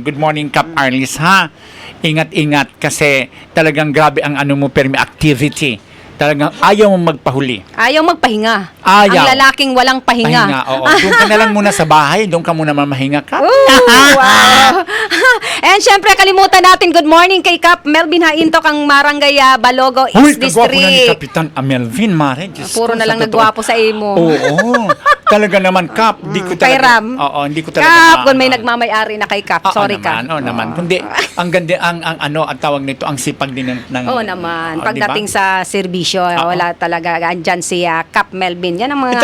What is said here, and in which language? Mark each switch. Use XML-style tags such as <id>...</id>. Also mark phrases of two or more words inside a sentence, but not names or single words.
<tl>Good morning, Kap Arlis, ha? Ingat-ingat kasi talagang grabe ang permi activity. Talagang ayaw mong magpahuli. Ayaw magpahinga. Ayaw. Ang lalaking walang pahinga. Oo. Doon ka na lang muna sa bahay. Doon ka muna mamahinga ka. Wow. And syempre, kalimutan natin,</tl> <en>good morning</en> <tl>kay Kap Melvin Hainto, kang Marangay Balogo East Uy, District.</tl> <bik>kagwapo na ni Kapitan Melvin,</bik> <tl>Mare. Diyos Puro ko, na lang totoo.</tl> <bik>nagwapo sa imo.</bik> <tl>Oo. Talaga naman, Kap. Di ko Kay talaga. Ram. Oo, hindi ko talaga. Kap, kung may maano. nagmamayari na kay Kap. Oo Sorry naman, ka. oo naman. Kundi, ang ganda, ang ano, ang tawag nito, ang sipag din ng Oo naman. Oo, Pagdating di ba? sa serbisyo, wala talaga. Andyan si Kap Melvin. Yan ang mga...</tl>